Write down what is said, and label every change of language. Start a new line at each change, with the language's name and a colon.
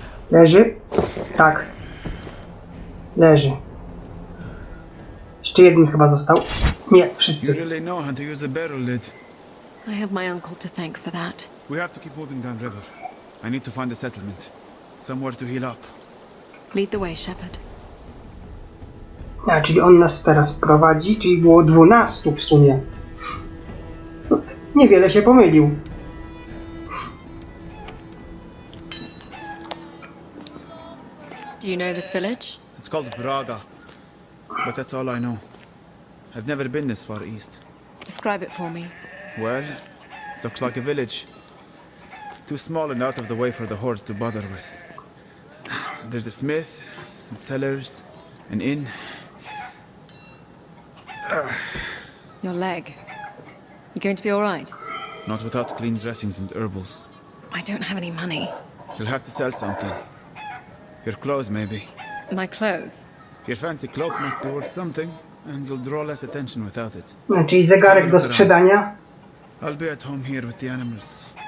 Polish: Leży? Tak. Leży. Jeszcze jeden chyba został. Nie,
English: You
Polish: wszyscy.
English: really know how to use a barrel lid. I have my uncle to thank for that. We have to keep moving downriver. I need to find a settlement. Somewhere to heal up. Lead the way, Shepard.
Polish: A, czyli on nas teraz prowadzi, czyli było 12 w sumie. Niewiele się pomylił.
English: Do you know this village? It's called Braga. But that's all I know. I've never been this far east. Describe it for me. Well, looks like a village. Too small and out of the way for the horde to bother with. There's a smith, some cellars, an inn. Your leg. You going to be all right? Not without clean dressings and herbals. I don't have any money. You'll have to sell something. Your clothes, maybe. My clothes? Your fancy cloak must be worth something, and you'll draw less attention without it.
Polish: A, czyli zegarek do sprzedania.
English: I'll be at home here with the animals.